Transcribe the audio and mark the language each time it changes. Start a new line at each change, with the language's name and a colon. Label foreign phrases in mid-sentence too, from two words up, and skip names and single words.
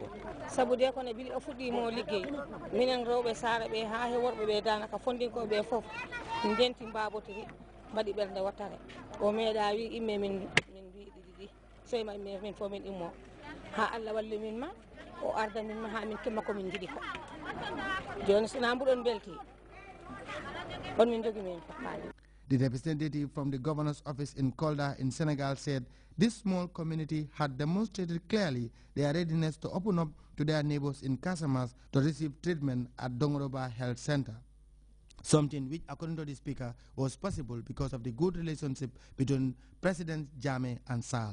Fula: sabu de kono bili o fuɗɗimo liggey minen rewɓe saara ɓe ha he worɓe ɓe danaka fondinkoɓe foof ndenti mbabotori mbaɗi ɓernde wattare o meeɗa wi imme min mbi ɗiɗi seyma imme min fof min immo ha Allah walli min ma o arda min ma ha min kimma komin jiiɗi ko joni sina mbuɗon belti on min jogui min foppali.
English: The representative from the governor's office in Kolda in Senegal said this small community had demonstrated clearly their readiness to open up to their neighbors in Casamas to receive treatment at Dongoroba Health Center. Something which, according to the speaker, was possible because of the good relationship between President Jammeh and Sall.